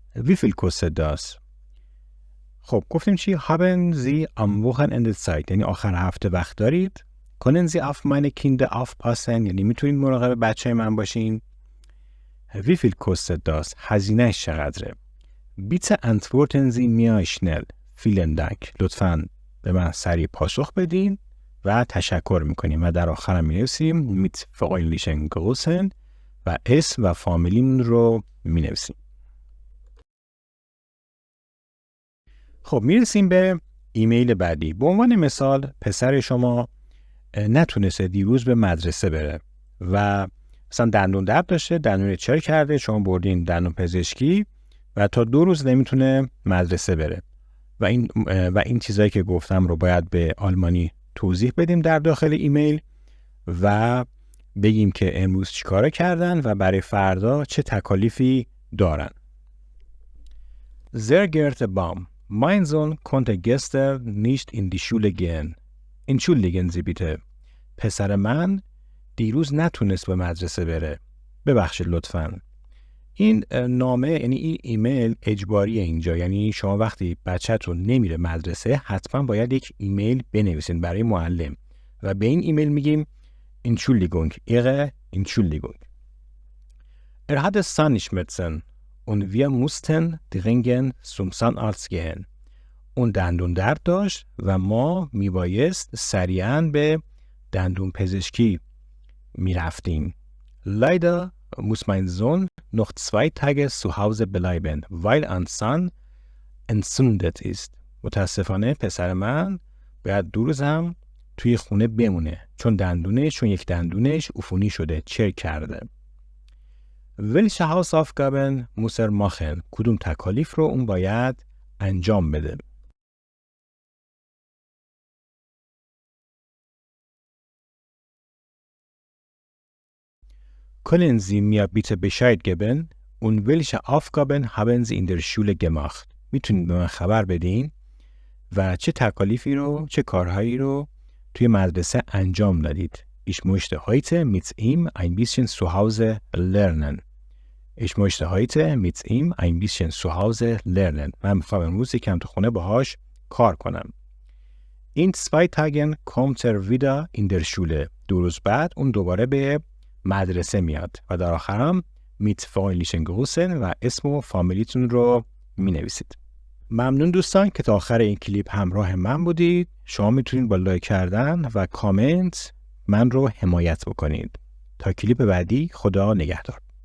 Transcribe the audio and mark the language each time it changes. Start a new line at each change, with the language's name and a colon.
German: Wie viel kostet das?
Persian: خب گفتیم چی؟
German: Haben Sie am Wochenende Zeit؟
Persian: یعنی آخر هفته وقت دارید؟
German: Können Sie auf meine Kinder aufpassen؟
Persian: یعنی میتونید مراقب بچه من باشین؟
German: Wie viel kostet das؟
Persian: هزینه‌اش چقدره؟
German: Bitte antworten Sie mir schnell. Vielen Dank.
Persian: لطفاً به من سریع پاسخ بدین و تشکر میکنیم و در آخرم مینویسیم
German: mit freundlichen Grüßen
Persian: و اسم و فامیلیمون رو مینویسیم. خب میرسیم به ایمیل بعدی. به عنوان مثال پسر شما نتونسته دیروز به مدرسه بره و مثلا دندون درد داشته، دندون چرک کرده، شما بردین دندون پزشکی و تا 2 روز نمیتونه مدرسه بره و این چیزایی که گفتم رو باید به آلمانی توضیح بدیم در داخل ایمیل و بگیم که امروز چیکار کردن و برای فردا چه تکالیفی دارن.
German: Sehr geehrter Baum, mein Sohn konnte gestern nicht in die Schule gehen. Entschuldigen Sie bitte.
Persian: پسر من دیروز نتونست به مدرسه بره. ببخشید لطفاً. این نامه یعنی این ایمیل اجباریه اینجا، یعنی شما وقتی بچه‌تون نمیره مدرسه حتما باید یک ایمیل بنویسین برای معلم و به این ایمیل میگیم
German: Entschuldigung, Ihre Entschuldigung. hatte Zahnschmerzen und wir mussten dringend zum Zahnarzt gehen.
Persian: اون دندون درد داشت و ما میبایست سریعاً به دندون پزشکی میرفتیم.
German: Leider muss mein Sohn noch 2 Tage zu Hause bleiben, weil ein Zahn entzündet ist.
Persian: متاسفانه پسر من باید 2 روز هم توی خونه بمونه چون یک دندونش عفونی شده، چرک کرده.
German: Welche Hausaufgaben muss er machen?
Persian: کدوم تکالیف رو اون باید انجام بده؟
German: Können Sie mir bitte Bescheid geben? Und welche Aufgaben haben Sie in der Schule gemacht?
Persian: میتونید به من خبر بدین و چه تکالیفی رو، چه کارهایی رو توی مدرسه انجام دادید.
German: Ich möchte heute mit ihm ein bisschen zu Hause lernen. Ich möchte heute mit ihm ein bisschen zu Hause lernen.
Persian: من میخوام امروز یکم تو خونه باهاش کار کنم.
German: In 2 Tagen kommt er wieder in der Schule.
Persian: 2 روز بعد اون دوباره به مدرسه میاد و در آخرم
German: mit freundlichen Grüßen
Persian: و اسم و فامیلیتون رو می نویسید. ممنون دوستان که تا آخر این کلیپ همراه من بودید. شما میتونید با لایک کردن و کامنت من رو حمایت بکنید. تا کلیپ بعدی، خدا نگهدار.